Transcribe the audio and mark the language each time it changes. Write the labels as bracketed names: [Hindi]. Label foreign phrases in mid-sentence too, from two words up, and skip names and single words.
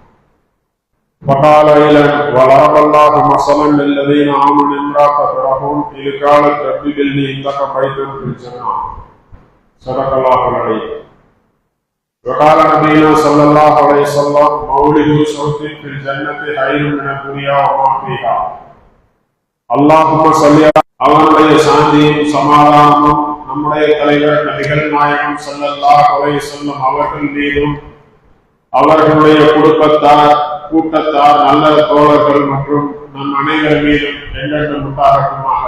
[Arabic] وقال وضرب الله مثلا للذين آمنوا امرأة فرعون إذ قالت رب ابن لي عندك بيتا في الجنة صدق الله العظيم وقال نبينا صلى الله عليه وسلم مولد صوت في الجنة خير من الدنيا وما فيها اللهم صل [Tamil] அவனுடைய சாந்தியும் சமாதானமும் நம்முடைய தலைவர் நபிகள் நாயகம் [Arabic] صلى الله عليه وسلم [Tamil] அவர்கள் மீதும் அவர்களுடைய குடும்பத்தார் கூட்டத்தார் நல்ல தோழர்கள் மற்றும் நம் அனைவர் மீதும் என்றென்றும் உண்டாகட்டுமாக.